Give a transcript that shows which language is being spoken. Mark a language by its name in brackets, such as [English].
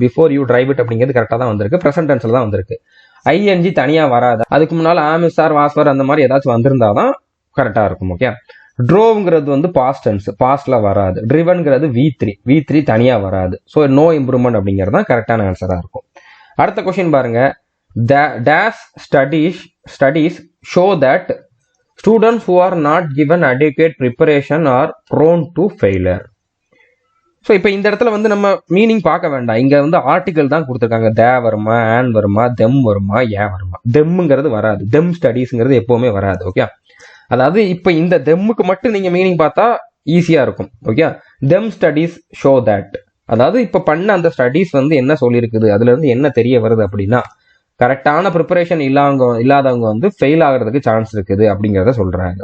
[Tamil] Before you drive it அப்படிங்கிறது கரெக்டாக தான் வந்திருக்கு, ப்ரெசன்ட் டென்ஸ்ல தான் வந்திருக்கு. ஐஎன்ஜி தனியாக வராது, அதுக்கு முன்னால் ஆமிசார் வாஸ்வர் அந்த மாதிரி ஏதாச்சும் வந்திருந்தாதான் கரெக்டாக இருக்கும். ஓகே, ட்ரோவ்ங்கிறது வந்து பாஸ்ட் டென்ஸ், பாஸ்ட்ல வராது. ட்ரிவன்ங்கிறது V3 தனியாக வராது. ஸோ நோ இம்ப்ரூவ்மெண்ட் அப்படிங்கிறது தான் கரெக்டான ஆன்சராக இருக்கும். அடுத்த கொஸ்டின் பாருங்க. [English] Dash studies show that students who are not given adequate preparation are prone to failure. [Tamil] So இப்போ இந்த இடத்துல வந்து நம்ம மீனிங் பார்க்க வேண்டாம், இங்க வந்து ஆர்டிகல் தான் கொடுத்துருக்காங்க. தே வருமா, ஆன் வருமா, தெம் வருமா, ஏ வருமா. தெம்ங்கிறது வராது, தெம் ஸ்டடீஸ்ங்கிறது எப்பவுமே வராது. ஓகே, அதாவது இப்போ இந்த தெம்முக்கு மட்டும் நீங்க மீனிங் பார்த்தா ஈஸியா இருக்கும். Okay, them studies show that, அதாவது இப்போ பண்ண அந்த ஸ்டடீஸ் வந்து என்ன சொல்லியிருக்குது, அதுல இருந்து என்ன தெரிய வருது அப்படின்னா கரெக்டான ப்ரிப்பரேஷன் இல்லாதவங்க வந்து ஃபெயில் ஆகிறதுக்கு சான்ஸ் இருக்குது அப்படிங்கிறத சொல்றாங்க.